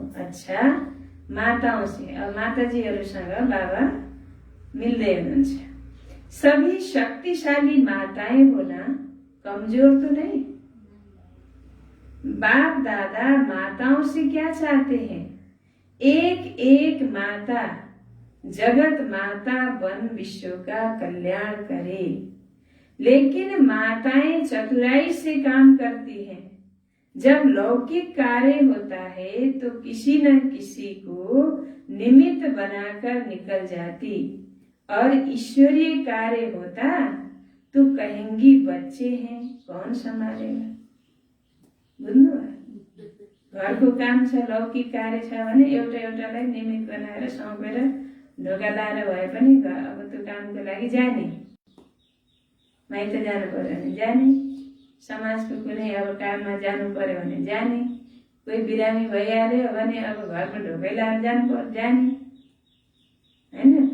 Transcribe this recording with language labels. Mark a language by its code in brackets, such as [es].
[hi] अच्छा, माताओं से, [ne] अब माताजीहरूसँग बाबा मिल्दै हुनुहुन्छ। [hi] सभी शक्तिशाली माताएं होना कमजोर तो नहीं। बाप दादा माताओं से क्या चाहते हैं, एक एक माता जगत माता बन विश्व का कल्याण करे। लेकिन माताएं चतुराई से काम करती हैं। जब लौकिक कार्य होता है तो किसी न किसी को निमित्त बनाकर निकल जाती, और ईश्वरीय कार्य होता तो कहेंगी बच्चे हैं कौन संभालेगा। [ne] बुझ्नु भयो, घरको काम छ, लौकिक कार्य छ भने एउटालाई निमित्त बनाएर सौंपेर ढोका लाएर भए पनि अब त्यो कामको लागि जाने, माइत जानु पर्यो भने जाने, समाजको कुनै अब काममा जानु पर्यो भने जाने, कोही बिरामी भइहाल्यो भने अब घरको ढोकै लाएर जाने हैन।